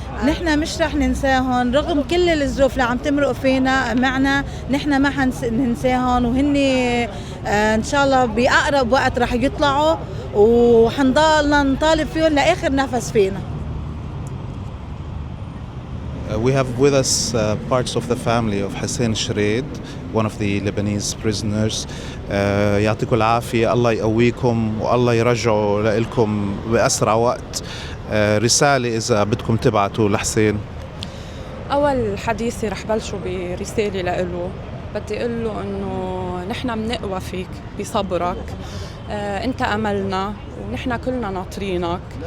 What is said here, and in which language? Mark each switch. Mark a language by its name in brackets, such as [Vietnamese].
[Arabic] نحن مش رح ننساهم رغم كل الظروف اللي عم تمرق فينا معنا، نحن ما حننساهم، وهن إن شاء الله بأقرب وقت رح يطلعوا وحنضلنا نطالب فيهم لآخر نفس فينا. [English] We have with us parts of the family of Hussein Shreed, one of the Lebanese prisoners. [Arabic] يعطيكم العافية، الله يقويكم والله يرجعوا لكم بأسرع وقت. رسالة إذا بدكم تبعتوا لحسين. أول حديثي رح بلشه برسالة لإله، بدي أقول له إنه نحن منقوى فيك بصبرك، أنت أملنا ونحن كلنا ناطرينك،